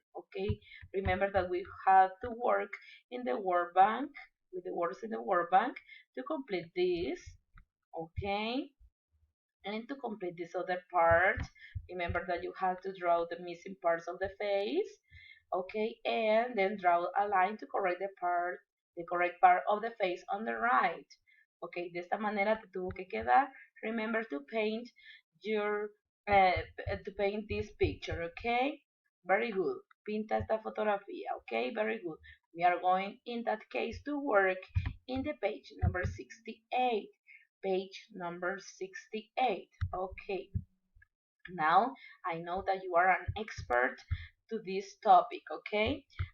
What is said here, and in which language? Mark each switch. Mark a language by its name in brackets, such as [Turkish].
[English] Okay, remember that we have to work in the word bank with the words in the word bank to complete this. Okay, and to complete this other part, remember that you have to draw the missing parts of the face. Okay, and then draw a line to correct the correct part of the face on the right. [Spanish] Okay, de esta manera te tuvo que quedar. [English] Remember to paint your to paint this picture. Okay, very good. [Spanish] Pinta esta fotografía. [English] Okay, very good. We are going in that case to work in the page number 68. Page number 68. Okay, now I know that you are an expert to this topic, okay?